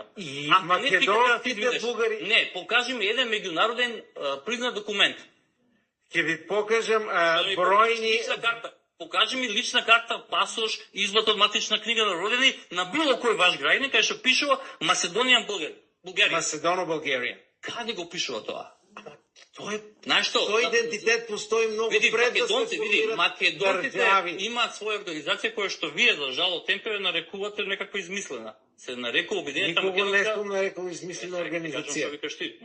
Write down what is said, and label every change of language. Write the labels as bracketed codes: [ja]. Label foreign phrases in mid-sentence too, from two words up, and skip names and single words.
[mk] И македонските бугари... Не, покажи ми еден меѓународен признат документ. Ќе ви покажам бројни... Покажи ми лична карта, пасош, извод од матична книга на родени на било кој ваш граѓанин, кај што пишува [en] Macedonian Bulgaria. [mk] Macedono-Bulgaria. Каде го пишува тоа? Тој идентитет постои многу пред да се македонците имаат своја организација која што вие за жал темпе нарекувате некаква измислена. Се нарекува Обединета македонска. Никога не сум нарекувал измислена организација.